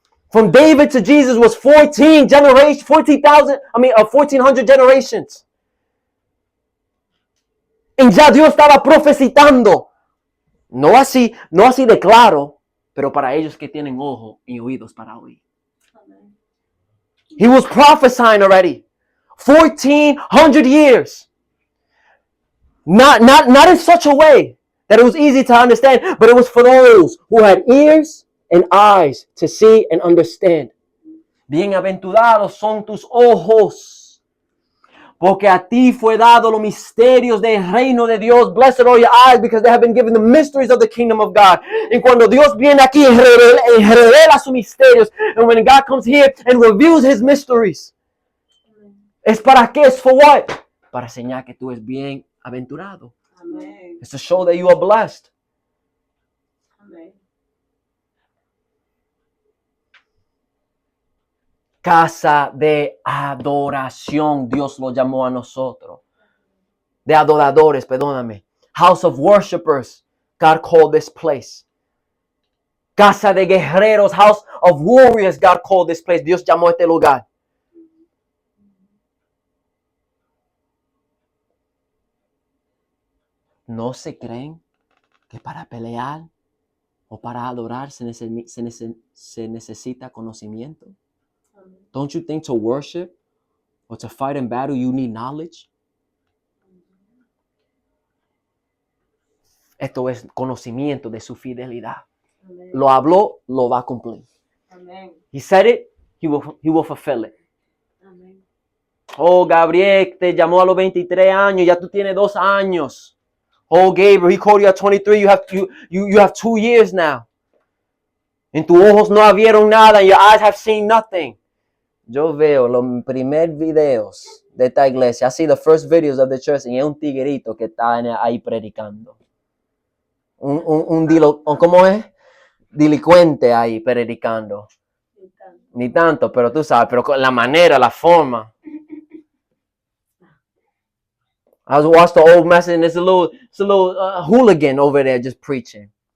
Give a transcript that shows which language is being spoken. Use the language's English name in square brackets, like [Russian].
[English] From David to Jesus was 14 generations. 1400 generations. [Spanish] Y ya Dios estaba profetizando. No así de claro, pero para ellos que tienen ojos y oídos para oír. [English] He was prophesying already. 1400 years. Not in such a way that it was easy to understand, but it was for those who had ears and eyes to see and understand. [Spanish] Bienaventurados son tus ojos, porque a ti fue dado los misterios del reino de Dios. [English] Blessed are your eyes, because they have been given the mysteries of the kingdom of God. [Spanish] Y cuando Dios viene aquí y revela sus misterios, [English] and when God comes here and reveals His mysteries, [Spanish] ¿es para qué? ¿Es [English] for what? [Spanish] Para enseñar que tú eres bienaventurado. Amén. [English] It's to show that you are blessed. [Spanish] Amén. Casa de adoración, Dios lo llamó a nosotros. De adoradores, perdóname. [English] House of worshipers, God called this place. [Spanish] Casa de guerreros, [English] house of warriors, God called this place. [Spanish] Dios llamó a este lugar. ¿No se creen que para pelear o para adorar se necesita conocimiento? [English] Don't you think to worship or to fight in battle you need knowledge? [Spanish] Esto es conocimiento de su fidelidad. Amén. Lo habló, lo va a cumplir. Amén. [English] He said it, he will fulfill it. [Spanish] Oh, Gabriel te llamó a los 23 años, ya tú tienes 2 años. [English] Oh, Gabriel, he called you at 23, you have 2 years now. [Spanish] En tus ojos no vieron nada, [English] your eyes have seen nothing. [Spanish] Yo veo los primeros videos de esta iglesia. [English] I see the first videos of the church [Spanish] y es un tiguerito que está ahí predicando. ¿Cómo es? Delincuente ahí predicando. Ni tanto, pero tú sabes, pero con la manera, la forma. [English] I was watching the old message and it's a little hooligan over there just preaching.